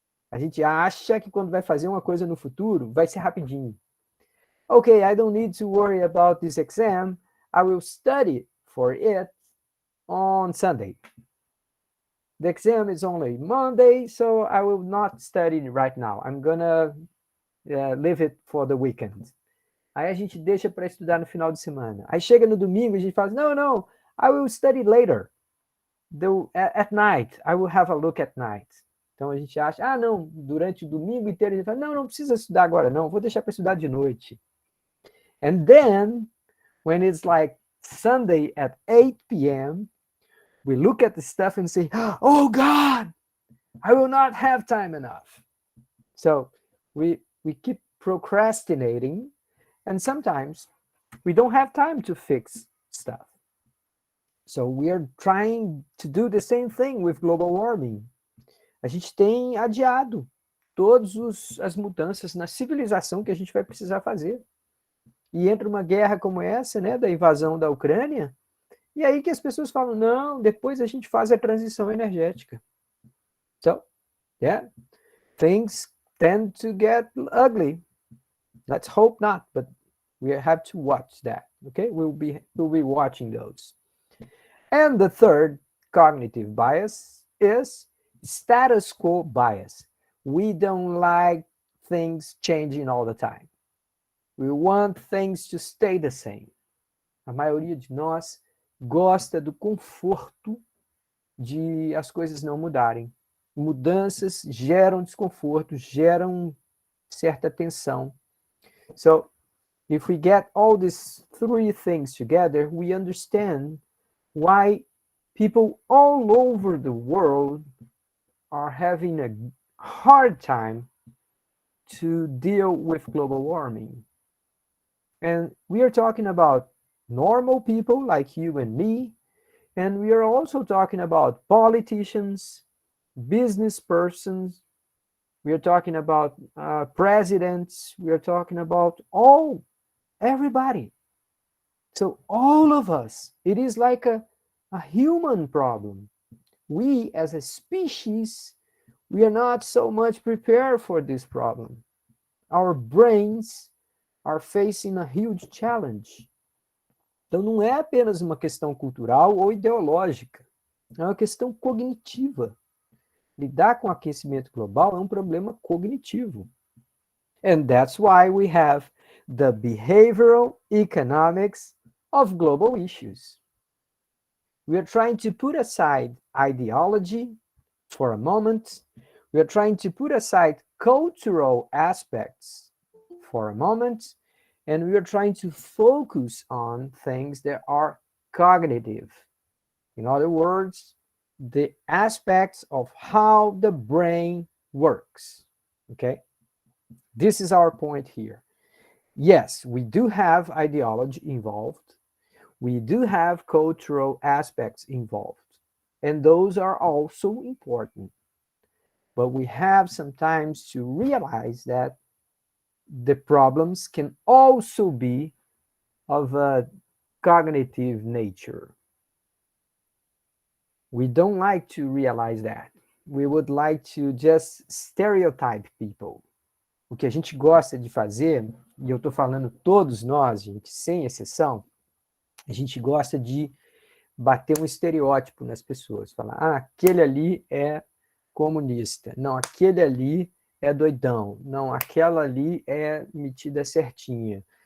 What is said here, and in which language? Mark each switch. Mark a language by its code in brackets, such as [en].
[pt] A gente acha que quando vai fazer uma coisa no futuro, vai ser rapidinho. [en] Okay, I don't need to worry about this exam. I will study for it on Sunday. The exam is only Monday, so I will not study right now. I'm gonna leave it for the weekend. [pt] Aí a gente deixa para estudar no final de semana. Aí chega no domingo e a gente fala, no, [en] I will study later. At night, I will have a look at night. [pt] Então a gente acha, não, durante o domingo inteiro a gente fala, não precisa estudar agora, não, vou deixar para estudar de noite. [en] And then, when it's like Sunday at 8 p.m., we look at the stuff and say, oh God, I will not have time enough. So we keep procrastinating, and sometimes we don't have time to fix stuff. So we are trying to do the same thing with global warming. [pt] A gente tem adiado todas as mudanças na civilização que a gente vai precisar fazer. E entra uma guerra como essa, né, da invasão da Ucrânia, e aí que as pessoas falam, não, depois a gente faz a transição energética. [en] So, yeah, things tend to get ugly. Let's hope not, but we have to watch that, okay? We'll be watching those. And the third cognitive bias is status quo bias. We don't like things changing all the time. We want things to stay the same. [pt] A maioria de nós gosta do conforto de as coisas não mudarem. Mudanças geram desconforto, geram certa tensão. [en] So, if we get all these three things together, we understand why people all over the world are having a hard time to deal with global warming. And we are talking about normal people like you and me, and we are also talking about politicians, business persons, we are talking about presidents, we are talking about everybody. So all of us, it is like a human problem. We as a species, we are not so much prepared for this problem. Our brains are facing a huge challenge. [pt] Então, não é apenas uma questão cultural ou ideológica, é uma questão cognitiva. Lidar com o aquecimento global é um problema cognitivo. [en] And that's why we have the behavioral economics of global issues. We are trying to put aside ideology for a moment. We are trying to put aside cultural aspects for a moment. And we are trying to focus on things that are cognitive. In other words, the aspects of how the brain works. Okay? This is our point here. Yes, we do have ideology involved. We do have cultural aspects involved. And those are also important. But we have sometimes to realize that the problems can also be of a cognitive nature. We don't like to realize that. We would like to just stereotype people. [pt] O que a gente gosta de fazer, e eu estou falando todos nós, gente, sem exceção, a gente gosta de bater um estereótipo nas pessoas. Falar, aquele ali é comunista. Não, aquele ali é doidão. Não, aquela ali é metida certinha.